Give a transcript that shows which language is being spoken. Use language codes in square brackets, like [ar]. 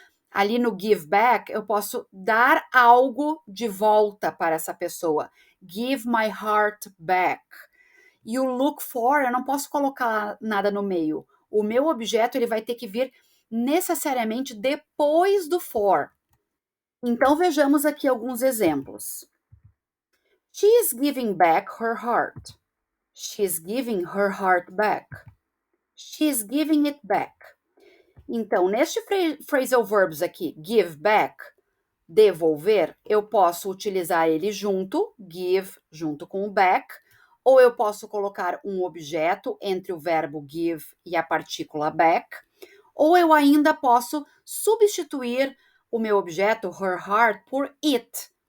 [pt] Ali no give back, eu posso dar algo de volta para essa pessoa. [en] Give my heart back. [pt] E o look for, eu não posso colocar nada no meio. O meu objeto, ele vai ter que vir necessariamente depois do for. Então, vejamos aqui alguns exemplos. [en] She is giving back her heart. She is giving her heart back. She is giving it back. [pt] Então, neste phrasal verbs aqui, give back, devolver, eu posso utilizar ele junto, give junto com o back, ou eu posso colocar um objeto entre o verbo give e a partícula back, ou eu ainda posso substituir o meu objeto, her heart, por it.